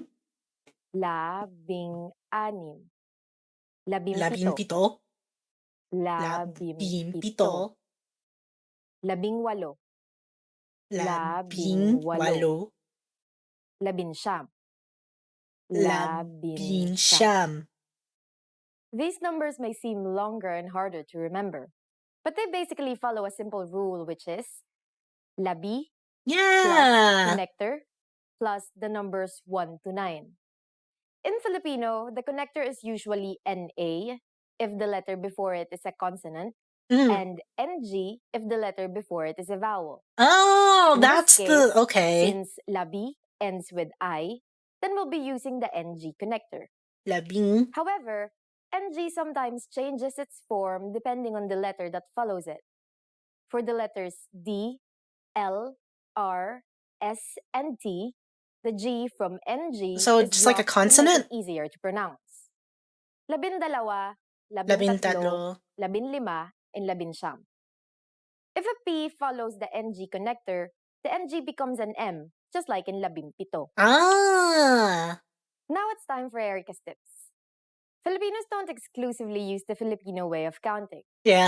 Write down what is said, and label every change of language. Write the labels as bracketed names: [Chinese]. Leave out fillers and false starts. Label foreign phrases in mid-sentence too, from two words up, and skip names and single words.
[Filipino] Labing anim. Labing pito. Labing pito. Labing walo. Labing walo. Labing siyam. Labing siyam. [English] These numbers may seem longer and harder to remember, but they basically follow a simple rule, which is labi plus connector plus the numbers 1 to 9. In Filipino, the connector is usually NA if the letter before it is a consonant, and NG if the letter before it is a vowel. Oh, In that's this case, okay. Since labi ends with I, then we'll be using the NG connector. [Filipino] Labing. [English] However, NG sometimes changes its form depending on the letter that follows it. For the letters D, L, R, S, and T, the G from NG So is just like a dropped to make consonant? it easier to pronounce. [Filipino] Labindalawa, Labing labintatlo, tatlo. labinlima, and labinsyam. [English] If a P follows the NG connector, the NG becomes an M, just like in labimpito. Ah! Now it's time for Erica's tips. Filipinos don't exclusively use the Filipino way of counting. Yeah.